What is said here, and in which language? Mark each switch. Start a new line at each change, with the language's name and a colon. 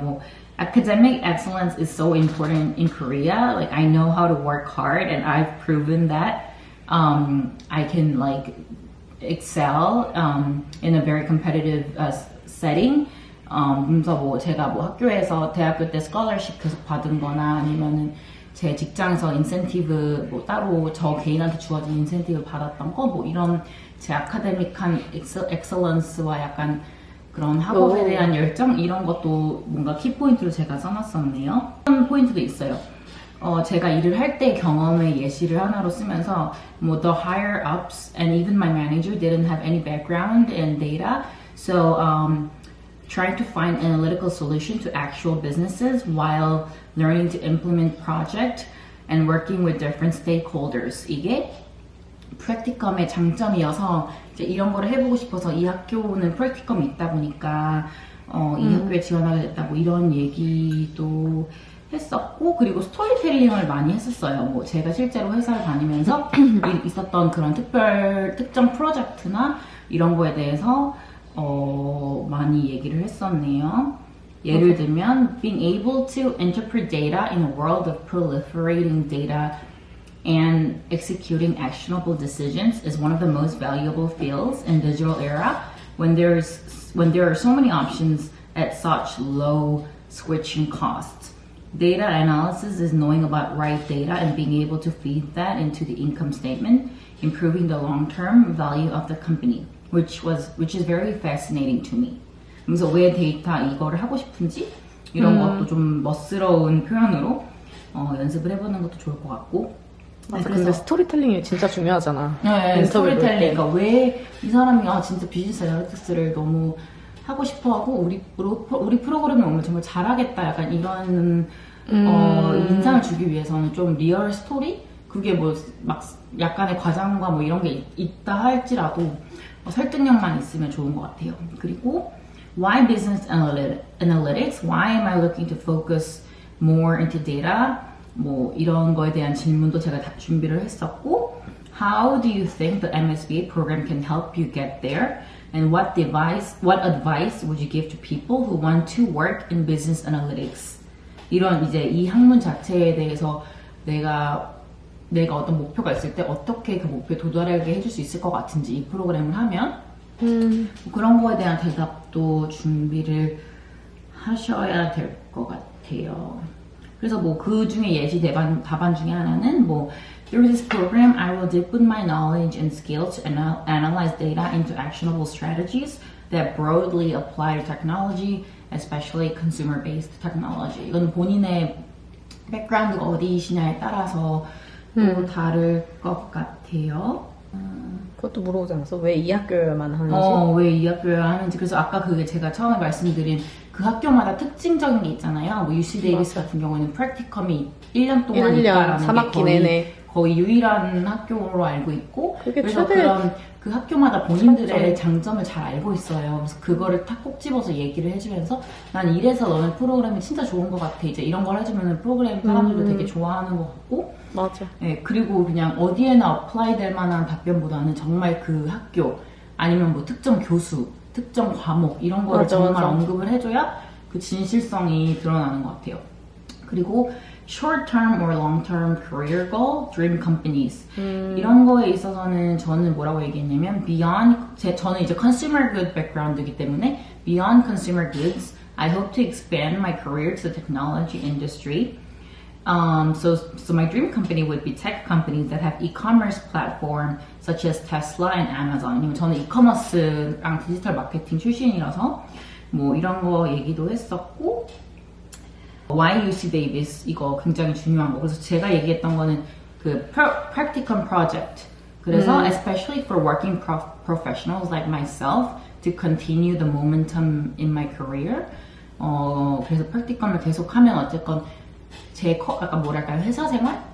English: 뭐 academic excellence is so important in Korea. Like I know how to work hard, and I've proven that I can like excel in a very competitive setting.
Korean: 그래서 뭐 제가 뭐 학교에서 대학교 때 스콜러십 계속 받은거나 아니면은 제 직장에서 인센티브 뭐 따로 저 개인한테 주어진 인센티브 받았던 거 뭐 이런 제 아카데믹한 엑셀런스와 약간 그런 학업에 대한 열정 이런 것도 뭔가 키포인트로 제가 써놨었네요. 그런 포인트도 있어요. 제가 일을 할 때 경험의 예시를 하나로 쓰면서 뭐
English: the higher ups and even my manager didn't have any background in data, so trying to find analytical solution to actual businesses while learning to implement project and working with different stakeholders.
Korean: 이게 프랙티컴의 장점이어서 이제 이런 거를 해보고 싶어서 이 학교는 프랙티컴이 있다 보니까 이 학교에 지원하게 됐다고 이런 얘기도 했었고 그리고 스토리텔링을 많이 했었어요. 뭐 제가 실제로 회사를 다니면서 있었던 그런 특정 프로젝트나 이런 거에 대해서 많이 얘기를 했었네요. 예를 들면
English: being able to interpret data in a world of proliferating data and executing actionable decisions is one of the most valuable fields in digital era when there are so many options at such low switching costs. Data analysis is knowing about right data and being able to feed that into the income statement, improving the long-term value of the company, which is very fascinating to me.
Korean: 그래서 왜 데이터 이거를 하고 싶은지 이런 것도 좀 멋스러운 표현으로 연습을 해보는 것도 좋을 것 같고. 맞아, 근데 스토리텔링이 진짜 중요하잖아. 네, 스토리텔링. 그러니까 왜 이 사람이 진짜 비즈니스 애널리틱스를 너무 하고 싶어하고 우리 프로그램에 오면 정말 잘하겠다. 약간 이런 인상을 주기 위해서는 좀 리얼 스토리? 그게 뭐 막 약간의 과장과 뭐 이런 게 있다 할지라도 설득력만 있으면 좋은 것 같아요. 그리고
English: why business analytics? Why am I looking to focus more into data?
Korean: 뭐 이런 거에 대한 질문도 제가 다 준비를 했었고,
English: how do you think the MSBA program can help you get there? And what advice would you give to people who want to work in business analytics?
Korean: 이런 이제 이 학문 자체에 대해서 내가 어떤 목표가 있을 때 어떻게 그 목표에 도달하게 해줄 수 있을 것 같은지 이 프로그램을 하면 뭐 그런 거에 대한 대답도 준비를 하셔야 될 것 같아요. 그래서 뭐 그 중에 예시 답안 중에 하나는 뭐
English: Through this program, I will deepen my knowledge and skills to analyze data into actionable strategies that broadly apply to technology, especially consumer-based technology.
Korean: 이건 본인의 백그라운드가 어디시냐에 따라서 또 다를 것 같아요. 그것도 물어보지 않았어? 왜 이 학교만 하는지? 왜 이 학교를 하는지. 그래서 아까 그게 제가 처음에 말씀드린 그 학교마다 특징적인 게 있잖아요. 뭐 UC 데이비스 같은 경우에는 프랙티컴이 1년 동안 1년 있다라는 3학기 내내. 거의 유일한 학교로 알고 있고, 그게 그래서 최대 그런 그 학교마다 본인들의 장점을 잘 알고 있어요. 그래서 그거를 탁 꼭 집어서 얘기를 해주면서 난 이래서 너네 프로그램이 진짜 좋은 것 같아. 이제 이런 걸 해주면 프로그램 사람들도 되게 좋아하는 것 같고, 맞아. 네, 그리고 그냥 어디에나 어플라이 될 만한 답변보다는 정말 그 학교 아니면 뭐 특정 교수, 특정 과목 이런 거를 맞아, 정말 맞아. 언급을 해줘야 그 진실성이 드러나는 것 같아요. 그리고
English: short-term or long-term career goal, dream companies
Korean: 이런 거에 있어서는 저는 뭐라고 얘기했냐면
English: beyond
Korean: 저는 이제
English: consumer good background
Korean: 이기 때문에
English: beyond consumer goods, I hope to expand my career to the technology industry. So my dream company would be tech companies that have e-commerce platform such as Tesla and Amazon.
Korean: 저는 e-commerce랑 디지털 마케팅 출신이라서 뭐 이런 거 얘기도 했었고,
English: Why UC Davis
Korean: 이거 굉장히 중요한 거. 그래서 제가 얘기했던 거는 그 practicum project. 그래서
English: especially for working professionals like myself to continue the momentum in my career.
Korean: 그래서 practicum을 계속하면 어쨌건 약간 뭐랄까요, 회사 생활?